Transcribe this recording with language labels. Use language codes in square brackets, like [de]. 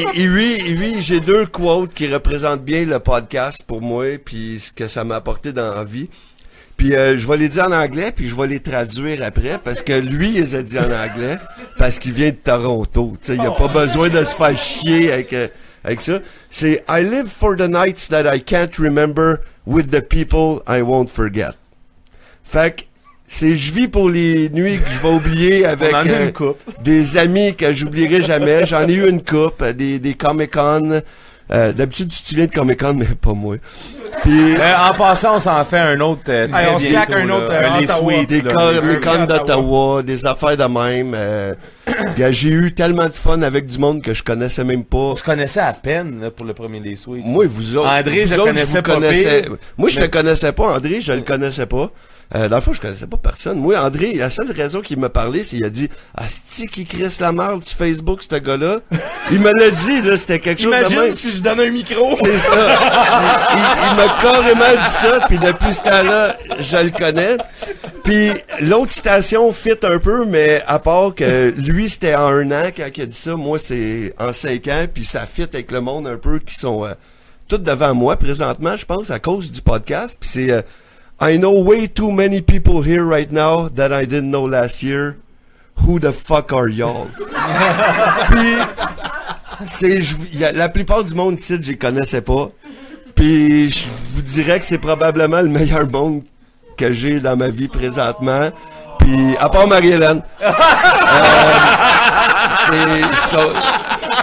[fr] Et oui, j'ai deux quotes qui représentent bien le podcast pour moi puis ce que ça m'a apporté dans la vie. Puis je vais les dire en anglais, puis je vais les traduire après, parce que lui, il les a dit en anglais, parce qu'il vient de Toronto, tu sais, il n'a pas besoin de se faire chier avec ça. C'est « [en] I live for the nights that I can't remember with the people I won't forget ». [fr] Fait que c'est « Je vis pour les nuits que je vais oublier avec des amis que j'oublierai jamais ». J'en ai eu une coupe, des Comic-Con. D'habitude, tu te souviens de Comic-Con, mais pas moi. Puis, en passant, on s'en fait un autre. On se claque un autre. Les suites, des Comic-Con d'Ottawa, des affaires de même. j'ai eu tellement de fun avec du monde que je connaissais même pas. Tu connaissais à peine là, pour le premier des suites. Moi, vous autres. André, vous je autres, connaissais pas. Moi, je ne le connaissais pas. André, je le connaissais pas. Dans le fond, je connaissais pas personne. Moi, André, la seule raison qu'il m'a parlé, c'est qu'il a dit « Asti qui crisse la marde sur Facebook, ce gars-là. » Il me l'a dit, là, c'était quelque chose imagine de même. Imagine si je donne un micro. C'est ça. il m'a carrément dit ça, puis depuis ce temps-là, je le connais. Puis l'autre citation fit un peu, mais à part que lui, c'était en un an quand il a dit ça, moi, c'est en 5 ans, puis ça fit avec le monde un peu qui sont tous devant moi présentement, je pense, à cause du podcast, puis c'est... [en] I know way too many people here right now that I didn't know last year. Who the fuck are y'all? [fr] Puis, la plupart du monde ici, je les connaissais pas. Puis, je vous dirais que c'est probablement le meilleur monde que j'ai dans ma vie présentement. Puis, à part Marie-Hélène. c'est ça.